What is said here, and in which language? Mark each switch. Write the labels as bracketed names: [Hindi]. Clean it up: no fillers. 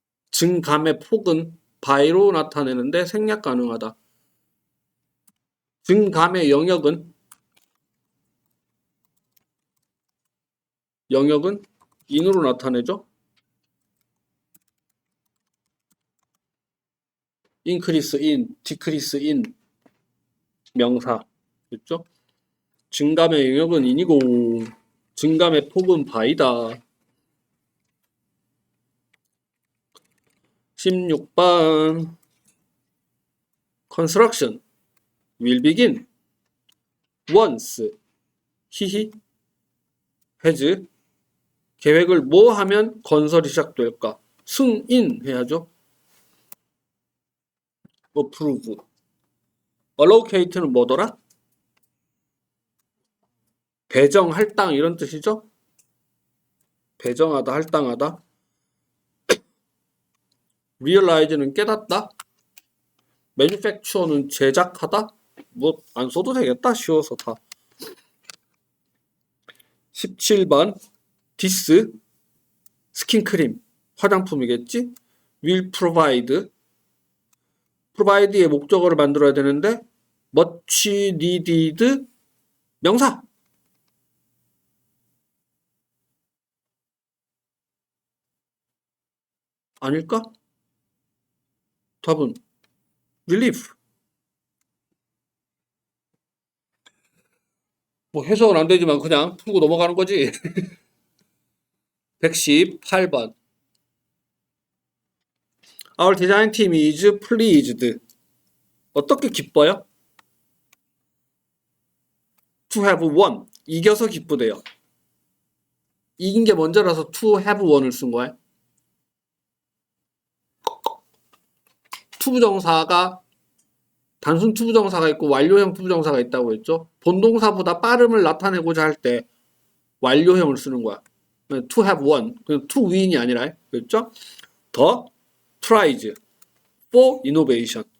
[Korean] 증감의 폭은 by로 나타내는데 생략 가능하다. 증감의 영역은 in으로 나타내죠. [English] increase in, decrease in [Korean] 명사 그렇죠? 증감의 영역은 in이고 증감의 폭은 by다. [English] 16번 construction will begin once he has [Korean] 계획을 뭐 하면 건설이 시작될까? 승인해야죠. [English] approve. [Korean] allocate는 뭐더라? 배정, 할당 이런 뜻이죠? 배정하다, 할당하다. realize는 깨닫다. manufacture는 제작하다. 뭐 안 써도 되겠다. 쉬워서 다. 17번 this 스킨크림 화장품이겠지? [English] will provide [Korean] provide의 목적어를 만들어야 되는데 [English] much needed [Korean] 명사. 아닐까? 답은 relief. 뭐 해석은 안 되지만 그냥 풀고 넘어가는 거지. [English] 118번 Our design team is pleased. [Korean] 어떻게 기뻐요? [English] To have won. [Korean] 이겨서 기쁘대요. 이긴 게 먼저라서 [English] to have won [Korean] 을 쓴 거야. 투부정사가 단순 투부정사가 있고 완료형 투부정사가 있다고 했죠. 본동사보다 빠름을 나타내고자 할 때 완료형을 쓰는 거야. [English] to have won. [Korean] 그냥 [English] to win [Korean] 이 아니라 그랬죠. [English] The prize for innovation.